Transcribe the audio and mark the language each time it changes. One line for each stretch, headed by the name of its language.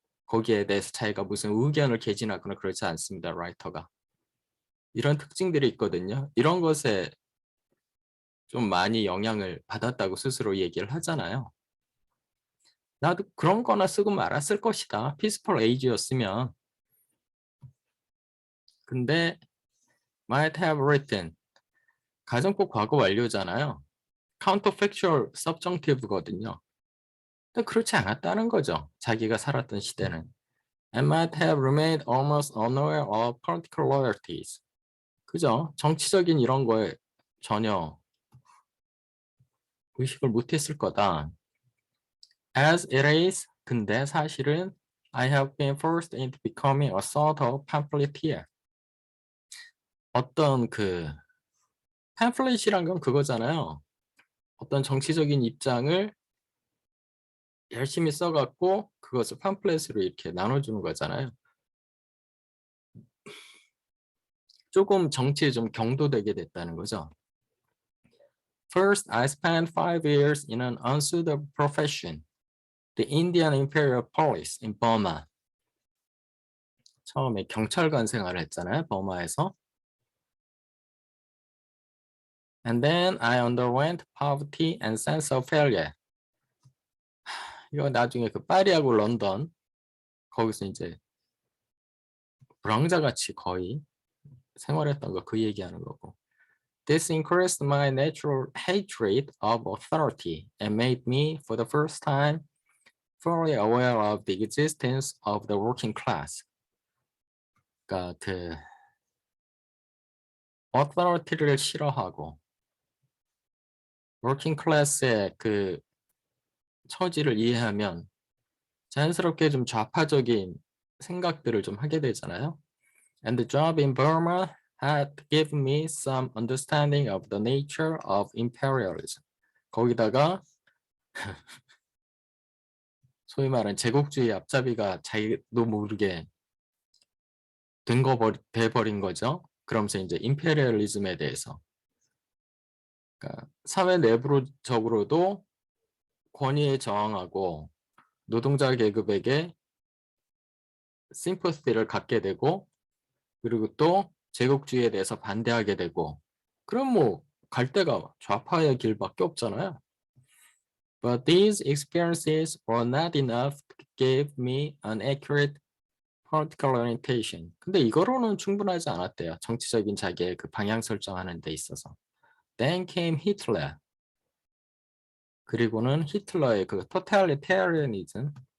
Korean: 거기에 대해서 자기가 무슨 의견을 개진하거나 그렇지 않습니다. 라이터가. 이런 특징들이 있거든요. 이런 것에 좀 많이 영향을 받았다고 스스로 얘기를 하잖아요. 나도 그런 거나 쓰고 말았을 것이다.
English: peaceful age
Korean: 였으면.
English: 근데 might have written.
Korean: 가정법 과거 완료잖아요. counterfactual subjunctive거든요. 근데 그렇지 않았다는 거죠. 자기가 살았던 시대는.
English: and might have remained almost unaware of political loyalties.
Korean: 그죠? 정치적인 이런 거에 전혀 의식을 못했을 거다.
English: As it is,
Korean: 근데 사실은
English: I have been forced into becoming a sort of pamphleteer.
Korean: 어떤 그 pamphlet이란 건 그거잖아요. 어떤 정치적인 입장을 열심히 써갖고 그것을 팜플렛으로 이렇게 나눠주는 거잖아요. 조금 정치에 좀 경도되게 됐다는 거죠.
English: First, I spent 5 years in an unsuitable profession, the Indian Imperial Police in Burma.
Korean: 처음에 경찰관 생활을 했잖아요, 버마에서.
English: And then I underwent poverty and sense of failure.
Korean: 이거 나중에 그 파리하고 런던 거기서 이제 불황자같이 거의 생활했던 거 그 얘기하는 거고.
English: This increased my natural hatred of authority and made me, for the first time, fully aware of the existence of the working class.
Korean: 그러니까 그 authority를 싫어하고 working class의 그 처지를 이해하면 자연스럽게 좀 좌파적인 생각들을 좀 하게 되잖아요.
English: And the job in Burma had given me some understanding of the nature of imperialism.
Korean: 거기다가 소위 말하는 제국주의 앞잡이가 자기도 모르게 돼버린 거죠. 그러면서 이제 임페리얼리즘에 대해서 그러니까 사회 내부적으로도 권위에 저항하고 노동자 계급에게 심퍼시를 갖게 되고 그리고 또 제국주의에 대해서 반대하게 되고 그럼 뭐 갈 데가 좌파의 길밖에 없잖아요.
English: But these experiences were not enough to give me an accurate political orientation.
Korean: 근데 이거로는 충분하지 않았대요. 정치적인 자기의 그 방향 설정하는 데 있어서.
English: Then came Hitler.
Korean: 그리고는 히틀러의 그 totalitarianism.